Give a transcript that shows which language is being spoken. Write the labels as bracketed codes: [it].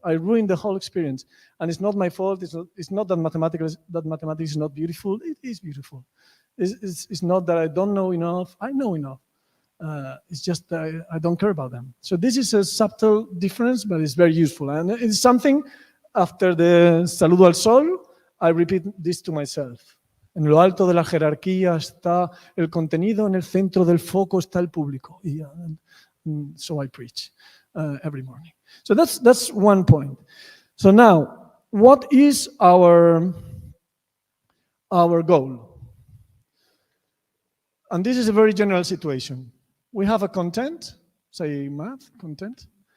[en] I ruin the whole experience. And it's not my fault. It's not that mathematics is not beautiful. It is beautiful. It's not that I don't know enough. I know enough. It's just that I don't care about them. So this is a subtle difference, but it's very useful. And it's something, after the [es] saludo al sol, [en] I repeat this to myself. [es] En lo alto de la jerarquía está el contenido, en el centro del foco está el público. [en] So I preach every morning. So that's one point. So now, what is our goal? And this is a very general situation. We have a content, say math, content.